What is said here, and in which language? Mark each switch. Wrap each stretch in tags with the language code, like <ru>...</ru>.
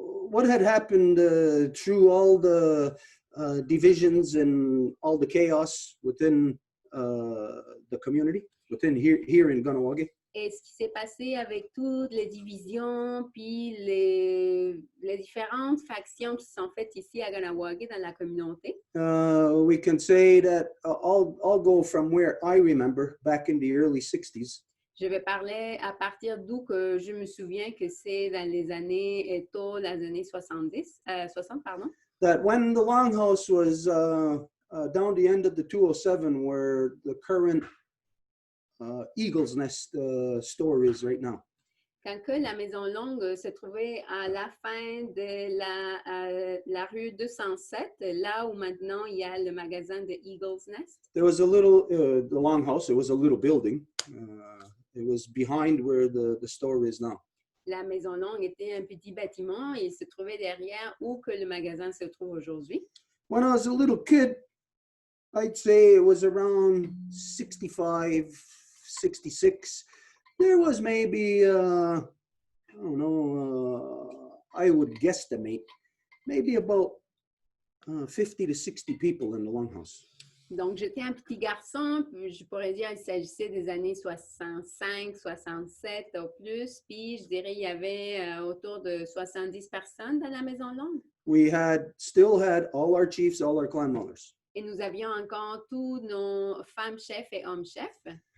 <en>What had happened through all the divisions and all the chaos within the community, within here in Ganawagi?</en> <fr>Et ce qui s'est passé avec toutes les divisions, puis les différentes factions qui sont faites ici à Ganawagi dans la communauté.</fr> <en>We can say that I'll go from where I remember back in the early 60s.</en> <fr>Je vais parler à partir d'où que je me souviens que c'est dans les années, tôt les années 60, pardon.</fr> <en>That when the Longhouse was down the end of the 207 where the current Eagle's Nest store is right now.</en> <fr>Quand que la Maison Longue se trouvait à la fin de la rue 207, là où maintenant il y a le magasin de Eagle's Nest.</fr> <en>There was a little, the Longhouse, it was a little building. It was behind where the store is now.</en> <fr>La Maison Longue était un petit bâtiment et il se trouvait derrière où que le magasin se trouve aujourd'hui.</fr> <en>When I was a little kid, I'd say it was around 65, 66. There was maybe, I don't know, I would guesstimate, maybe about 50 to 60 people in the Longhouse.</en> <fr>Donc, j'étais un petit garçon, je pourrais dire qu'il s'agissait des années 65, 67 au plus, puis je dirais il y avait autour de 70 personnes dans la Maison Longue.</fr> <en>We still had all our chiefs, all our clan mothers.</en> <fr>Et nous avions encore tous nos femmes chefs et hommes chefs.</fr>